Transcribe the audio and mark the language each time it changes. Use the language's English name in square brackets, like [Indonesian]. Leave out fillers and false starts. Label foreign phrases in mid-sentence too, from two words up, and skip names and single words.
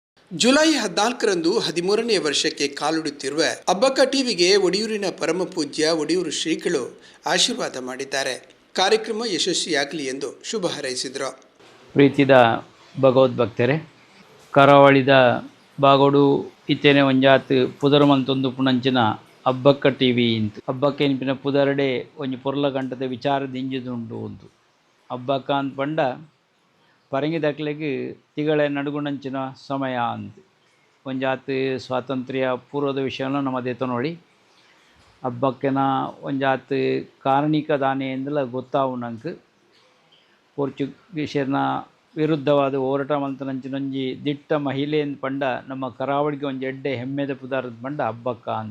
[Kannada] ಜುಲೈ 14ರಂದು 13ನೇ ವರ್ಷಕ್ಕೆ ಕಾಲಿಡುತ್ತಿರುವ ಅಬ್ಬಕ್ಕ ಟಿವಿಗೆ ಒಡಿಯೂರಿನ ಪರಮ ಪೂಜ್ಯ ಒಡಿಯೂರು ಶ್ರೀಗಳು ಆಶೀರ್ವಾದ ಮಾಡಿದ್ದಾರೆ. ಕಾರ್ಯಕ್ರಮ ಯಶಸ್ವಿಯಾಗಲಿ ಎಂದು ಶುಭ ಹಾರೈಸಿದರು. [Tulu] ಪ್ರೀತಿದ ಭಗವದ್ಭಕ್ತರೇ, ಕರಾವಳಿದ ಬಾಗೋಡು ಇತ್ತೇನೆ ಒಂಜಾತ್ ಪುದರಮಂತೊಂದು ಪುಣಂಚಿನ ಅಬ್ಬಕ್ಕ ಟಿವಿ ಇಂತು ಅಬ್ಬಕ್ಕ ಎನ್ಪಿನ ಪುದರಡೆ ಒಂಜಿ ಪೊರ್ಲ ಗಂಟದ ವಿಚಾರ ದಿಂಜಿದುಂಡು ಒಂದು ಅಬ್ಬಕ್ಕ ಅಂತ ಪಂಡ ಪರಂಗಿ ದಕ್ಲೆಗ್ ತಿಗಳ ನಡುಗುಣಂಚಿನ ಸಮಯ ಅಂತ ಒಂಜಾತ್ ಸ್ವಾತಂತ್ರ್ಯ ಪೂರ್ವದ ವಿಷಯನ ನಮ್ಮದೇತ ನೋಡಿ ಹಬ್ಬಕ್ಕೆನ ಒಂಜಾತ್ ಕಾರಣಿಕ ದಾನೆಯಿಂದಲ ಗೊತ್ತಾವು ನಂಗೆ ಪೋರ್ಚುಗೀಸರ್ನ ವಿರುದ್ಧವಾದ ಹೋರಾಟ ಮಂತನಂಚಿನೊಂಜಿ ದಿಟ್ಟ ಮಹಿಳೆ ಅಂತ ಪಂಡ ನಮ್ಮ ಕರಾವಳಿಗೆ ಒಂಜಿ ಎಡ್ಡೆ ಹೆಮ್ಮೆದ ಪುದಾರದ ಪಂಡ ಹಬ್ಬಕ್ಕ ಅಂತ.